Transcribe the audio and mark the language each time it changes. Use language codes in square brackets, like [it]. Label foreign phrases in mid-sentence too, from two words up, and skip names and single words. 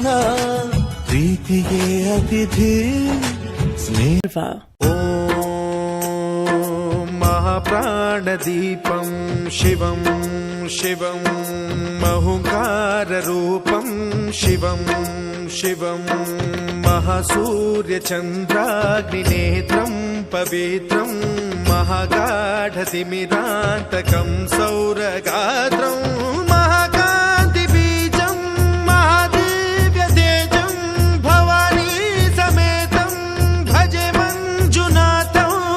[kn] ಪ್ರೀತಿಗೆ ಅತಿಥಿ ಸ್ನೇಹ. [sa] ಓಂ ಮಹಾಪ್ರಾಣದೀಪಂ ಶಿವಂ ಶಿವಂ ಮಹುಂಕಾರರೂಪಂ ಶಿವಂ ಶಿವಂ महासूर्यचन्द्राग्निनेत्रं पवित्रं महागाढतिमिरान्तकं सौरगात्रं महाकान्तिबीजं महादिव्यतेजं भवानी समेतं भजे मञ्जुनाथं.